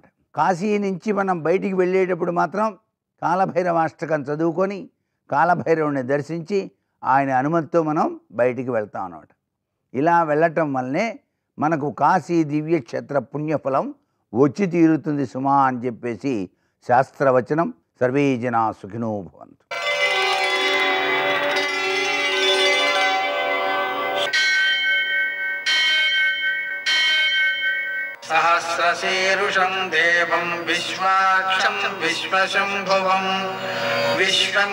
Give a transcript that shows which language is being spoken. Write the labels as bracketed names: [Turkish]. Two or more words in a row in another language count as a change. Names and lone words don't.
[Telugu] కాశీ నుంచి మనం బయటికి వెళ్ళేటప్పుడు మాత్రం కాలభైరవాష్టకం చదువుకొని కాలభైరవుని దర్శించి ఆయన అనుమతితో మనం బయటికి వెళ్తాం అన్నమాట. ఇలా వెళ్ళటం వల్లనే మనకు కాశీ దివ్యక్షేత్ర పుణ్యఫలం వచ్చి తీరుతుంది సుమా అని చెప్పేసి శాస్త్రవచనం. [Sanskrit] సర్వే జనా సుఖినో భవంతు. సహస్ర सहस्रशीर्षं देवं विश्वाक्षं विश्वशम्भुवं विश्वं